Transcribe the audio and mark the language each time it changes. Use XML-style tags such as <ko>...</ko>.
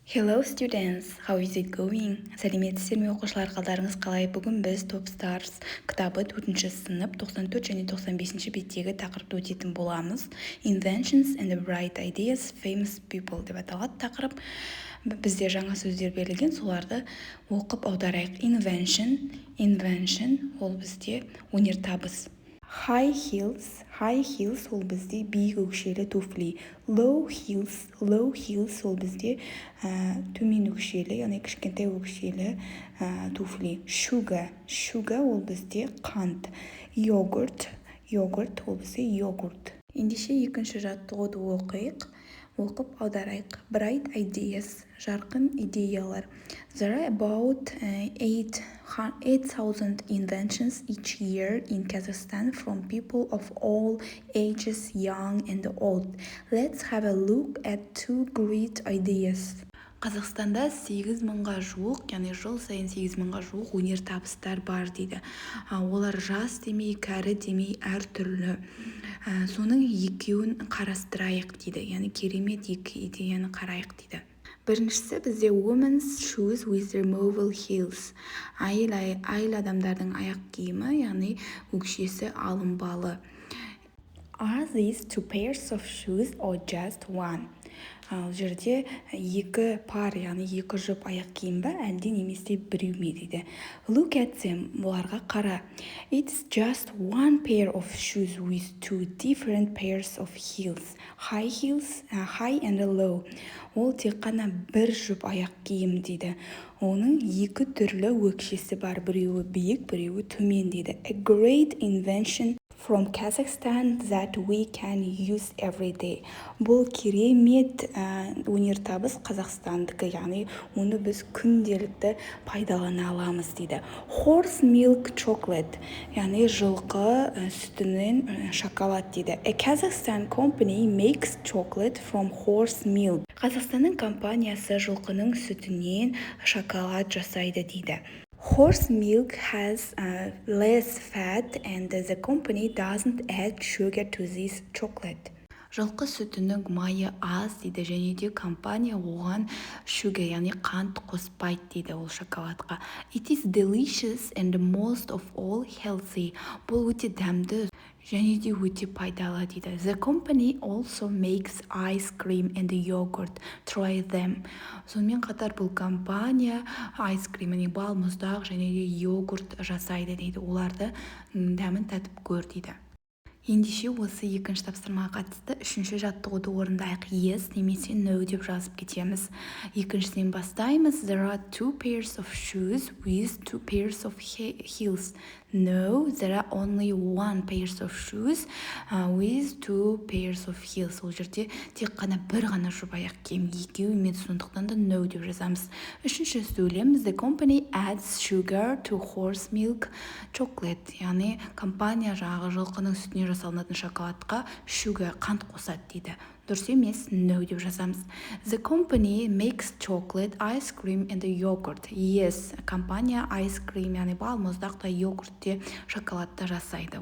<en>Hello students, how is it going?</en> <kk>Сәлеметсіздер ме оқушылар, қалдарыңыз қалай? Бүгін біз Top Stars кітабы 4-ші сынып 94 және 95-ші беттегі тақырыпты өтетін боламыз.</kk> <en>Inventions and the Bright Ideas, Famous People</en> <kk>деп аталады тақырып. Бізде жаңа сөздер берілген, соларды оқып аударайық. Invention ол бізде өнертабыс. High heels ол бізде биік өкшелі туфли. Low heels ол бізде төмен өкшелі, яғни кішкентай өкшелі туфли. Sugar ол бізде қант. Yogurt ол бізде йогурт. Ендеше екінші жаттығуды оқып аударайық. Bright ideas, жарқын идеялар.</kk> <en>There are about 8,000 inventions each year in Kazakhstan from people of all ages, young and old. Let's have a look at two great ideas.</en> <kk>Қазақстанда 8,000-ға жуық, яғни жыл сайын 8,000-ға жуық өнертабыстар бар дейді. Олар жас демей, кәрі демей, әртүрлі. Соның екеуін қарастырайық дейді. Яғни керемет екі идеяны қарайық дейді. Біріншісі бізде</kk> <en>women's shoes with removable heels.</en> <kk>Әйел адамдардың аяқ киімі, яғни өкшесі алынбалы.</kk> <en>Are these two pairs of shoes or just one?</en> <kk>Ал жерде екі пар, яғни екі жұп аяқ киім ба, әлде немесе біреу ме дейді.</kk> <en>Look at them,</en> <kk>бұларға қара.</kk> <en>It's just one pair of shoes with two different pairs of heels. High and low.</en> <kk>Ол тек қана бір жұп аяқ киім дейді. Оның екі түрлі өкшесі бар, біреуі биік, біреуі төмен дейді.</kk> <en>A great invention from Kazakhstan that we can use every day.</en> <kk>Бұл керемет өнертабыс Қазақстандікі, яғни оны біз күнделікті пайдалана аламыз дейді.</kk> <en>Horse milk chocolate,</en> <kk>яғни жылқы сүтінен шоколад дейді.</kk> <en>A Kazakhstan company makes chocolate from horse milk.</en> <kk>Қазақстанның компаниясы жылқының сүтінен шоколад жасайды дейді.</kk> <en>Horse milk has less fat and the company doesn't add sugar to this chocolate.</en> <kk>Жылқы сүтінің майы аз дейді, және де компания оған sugar, яғни қант қоспайды дейді ол шоколадқа.</kk> <en>It is delicious and most of all healthy.</en> <kk>Бұл өте дәмді және де өте пайдалы дейді.</kk> <en>The company also makes ice cream and yogurt. Try them.</en> <kk>Сонымен қатар бұл компания ice cream, яғни бал, мұздақ және де йогурт жасайды дейді. Оларды дәмін татып көр дейді. Ендеше осы екінші тапсырмаға қатысты үшінші жаттығуды орындайық. Yes немесе no деп жазып кетеміз. Екіншісінен бастаймыз.</kk> <en>There are two pairs of shoes with two pairs of heels. No, there are only one pairs of shoes with two pairs of heels.</en> <kk>Ол жерде тек қана бір ғана жұп аяқ киім, екеуі емес, сондықтан да no деп жазамыз. Үшінші сөйлем.</kk> <en>The company adds sugar to horse milk chocolate.</en> <kk>Яғни компания жаңағы жылқының сүтіне жасалынатын шоколадқа sugar, қант қосады дейді. Дұрыс емес, no деп жазамыз.</kk> <en>The company makes chocolate, ice cream and yogurt.</en> <kk>Yes, компания ice cream, яғни бал, мұздақ та йогурт те шоколадта жасайды.</kk>